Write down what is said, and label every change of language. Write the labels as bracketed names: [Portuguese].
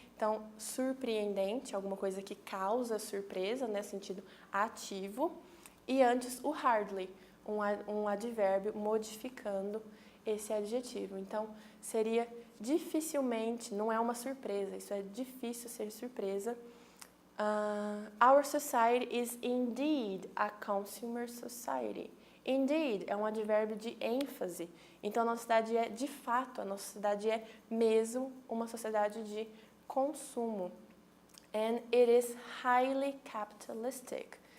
[Portuguese] Então, surpreendente, alguma coisa que causa surpresa, né? Sentido ativo. E antes, o hardly, um advérbio modificando esse adjetivo. Então, seria dificilmente, não é uma surpresa, isso é difícil ser surpresa. [English] Our society is indeed a consumer society. [Portuguese] Indeed é um advérbio de ênfase. Então, a nossa sociedade é, de fato, a nossa sociedade é mesmo uma sociedade de consumo. [English] And it is highly capitalistic.